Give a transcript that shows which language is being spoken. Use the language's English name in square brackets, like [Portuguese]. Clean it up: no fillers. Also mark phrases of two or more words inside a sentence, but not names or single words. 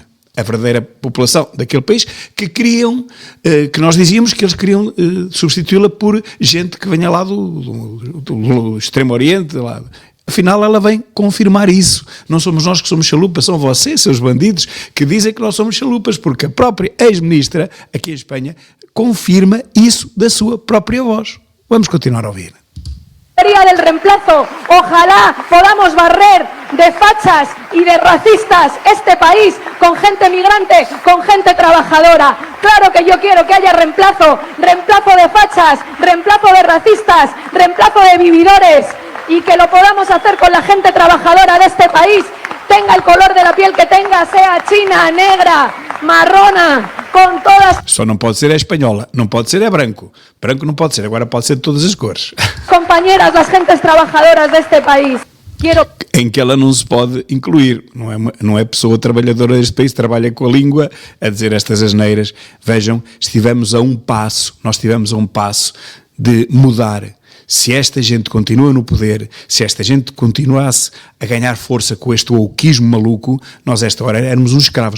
[Portuguese] A verdadeira população daquele país, que queriam, que nós dizíamos que eles queriam substituí-la por gente que venha lá do Extremo Oriente, lá. Afinal ela vem confirmar isso. Não somos nós que somos chalupas, são vocês, seus bandidos, que dizem que nós somos chalupas, porque a própria ex-ministra, aqui em Espanha, confirma isso da sua própria voz. Vamos continuar a ouvir. [Spanish] Del reemplazo, ojalá podamos barrer de fachas y de racistas este país con gente migrante, con gente trabajadora. Claro que yo quiero que haya reemplazo de fachas, reemplazo de racistas, reemplazo de vividores, y que lo podamos hacer con la gente trabajadora de este país, tenga el color de la piel que tenga, sea china, negra, marrona, [Portuguese] com todas... Só não pode ser a espanhola, não pode ser a branco. Branco não pode ser, agora pode ser de todas as cores. [Spanish] Compañeras, las gentes trabajadoras deste país. [Portuguese] Em que ela não se pode incluir, não é pessoa trabalhadora deste país, trabalha com a língua a dizer estas asneiras. Vejam, nós estivemos a um passo de mudar. Se esta gente continua no poder, se esta gente continuasse a ganhar força com este wokeismo maluco, nós a esta hora éramos uns escravos.